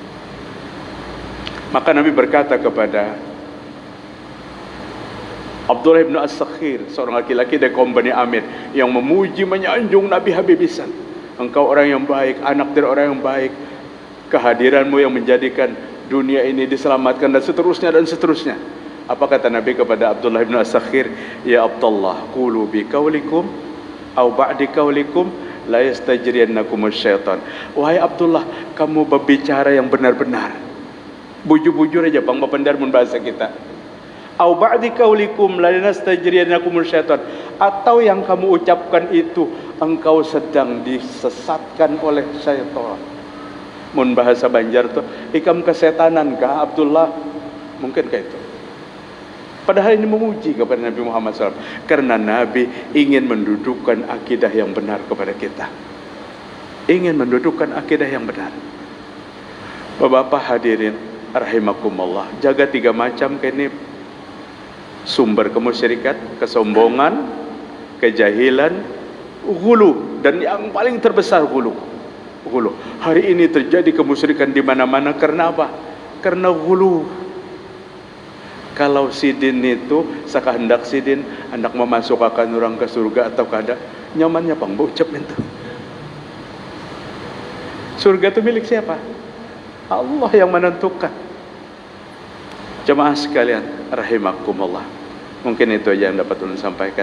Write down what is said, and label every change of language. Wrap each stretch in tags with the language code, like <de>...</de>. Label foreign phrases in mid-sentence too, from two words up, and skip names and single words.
<id>Maka Nabi berkata kepada Abdullah bin As-Sakhir, seorang laki-laki dari kaum Bani Amir yang memuji menyanjung Nabi Habibisan, engkau orang yang baik, anak dari orang yang baik, kehadiranmu yang menjadikan dunia ini diselamatkan, dan seterusnya dan seterusnya. Apa kata Nabi kepada Abdullah bin As-Sakhir?</id> <ar>يا عبد الله، قولوا بقولكم أو بعض قولكم لا يستجرينكم الشيطان.</ar> <id>Wahai Abdullah, kamu berbicara yang benar-benar.</id> <bjn>Bujur-bujur aja bang, bapendar mun bahasa kita.</bjn> <ar>أو بعض قولكم لا يستجرينكم الشيطان.</ar> <id>Atau yang kamu ucapkan itu engkau sedang disesatkan oleh syaitan.</id> <bjn>Mun bahasa Banjar tuh, ikam kesetanan kah Abdullah?</bjn> <id>Mungkin kayak itu. Padahal ini memuji kepada Nabi Muhammad SAW. Karena Nabi ingin mendudukkan akidah yang benar kepada kita. Ingin mendudukkan akidah yang benar. Bapak-bapak hadirin rahimakumullah, jaga 3 macam kini: sumber kemusyrikat, kesombongan, kejahilan, ghulu, dan yang paling terbesar ghulu. Hari ini terjadi kemusyrikan di mana-mana karena apa? Karena ghulu.</id> <bjn>Kalau sidin itu sakahendak sidin hendak memasukkan orang ke surga atau kada, nyamannya bang bocap itu.</bjn> <id>Surga itu milik siapa? Allah yang menentukan. Jemaah sekalian rahimakumullah, mungkin itu aja yang dapat ulun sampaikan.</id>